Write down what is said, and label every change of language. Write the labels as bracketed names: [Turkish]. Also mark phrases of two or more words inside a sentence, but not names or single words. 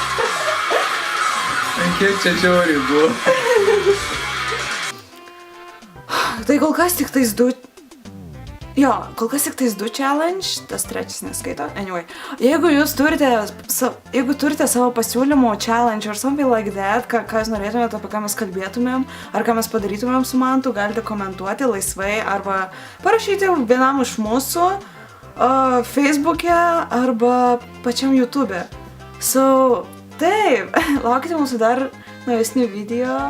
[Lithuanian] Kiek čia žiauriai buvo? Tai kol kas tik tais du... Jo, kol kas tik tais 2 challenge, tas trečias neskaito. Anyway, jeigu jūs turite savo pasiūlymų [English] challenge or something like that, [Lithuanian] ką jūs norėtumėte, apie ką mes kalbėtumėm, ar ką mes padarytumėm su mantu, galite komentuoti laisvai arba parašyti vienam iš mūsų Facebook'e arba pačiam YouTube'e. So, taip, laukite mūsų dar naujesnių video.